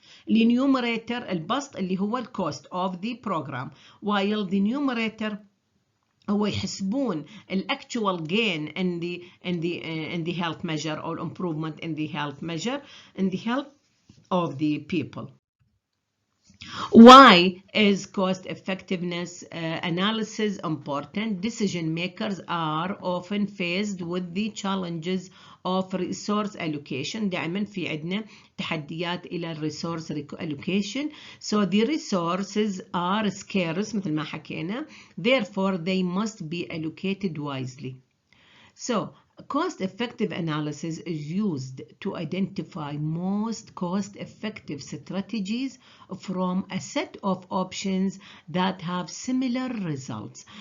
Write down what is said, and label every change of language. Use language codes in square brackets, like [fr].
[ar] النيومريتر البسط اللي هو ال [en] cost of the program، while the numerator هو يحسبون ال actual gain in the health measure or improvement in the health measure in the health of the people. Why is cost effectiveness analysis important? Decision makers are often faced with the challenges of resource allocation. [ar] دائما في عندنا تحديات إلى resource allocation. [en] So the resources are scarce [ar] مثل ما حكينا. [en] Therefore they must be allocated wisely. So cost-effective analysis is used to identify most cost-effective strategies from a set of options that have similar results.